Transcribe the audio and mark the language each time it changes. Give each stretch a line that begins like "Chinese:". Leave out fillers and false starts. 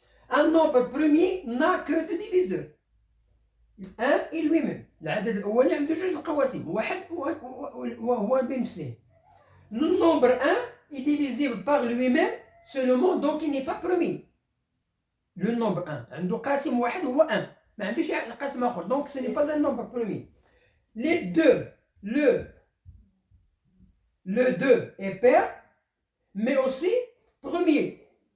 French: Un nombre premier n'a que deux diviseurs. 1 et lui-même.
Arabic: العدد الأولي عنده جوج القواسم، واحد وهو بنفسه.
French: Le nombre 1 est divisible par lui-même seulement, donc il n'est pas premier. Le nombre 1
Arabic: عنده قاسم واحد هو 1، ما عندوش قاسم آخر،
French: donc ce n'est pas un nombre premier. Les deux, le 2 est pair, mais aussi premier.